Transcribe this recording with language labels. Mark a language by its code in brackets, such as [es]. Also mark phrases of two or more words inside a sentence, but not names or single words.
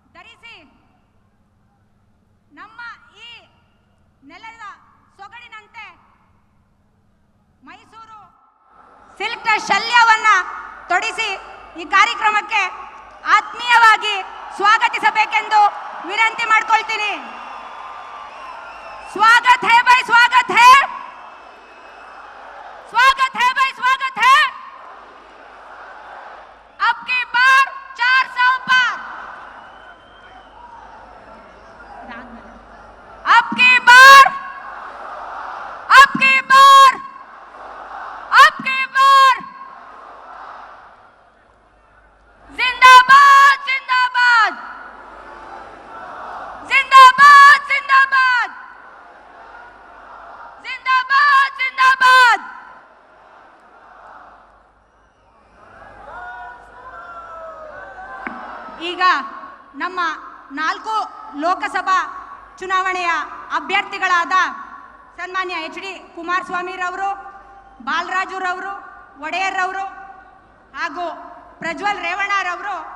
[kn] ನಮ್ಮ ಈ ನೆಲದ ಸೊಗಡಿನಂತೆ ಮೈಸೂರು ಸಿಲ್ಕ್ ಶಲ್ಯವನ್ನ ತೊಡಿಸಿ ಈ ಕಾರ್ಯಕ್ರಮಕ್ಕೆ ಆತ್ಮೀಯವಾಗಿ ಸ್ವಾಗತಿಸಬೇಕೆಂದು ವಿನಂತಿ ಮಾಡಿಕೊಳ್ತೀನಿ. [hi] स्वागत है भाई, स्वागत है भाई, स्वागत है. अब की बार 400 पार, अब की बार जिंदाबाद जिंदाबाद जिंदाबाद जिंदाबाद जिंदाबाद जिंदाबाद. [kn] ಈಗ ನಮ್ಮ 4 ಲೋಕಸಭಾ ಚುನಾವಣೆಯ ಅಭ್ಯರ್ಥಿಗಳಾದ ಸನ್ಮಾನ್ಯ HD ಕುಮಾರಸ್ವಾಮಿ ರವರು, ಬಾಲರಾಜು ರವರು, ಒಡೆಯರ್ ರವರು ಹಾಗೂ ಪ್ರಜ್ವಲ್ ರೇವಣ್ಣ ರವರು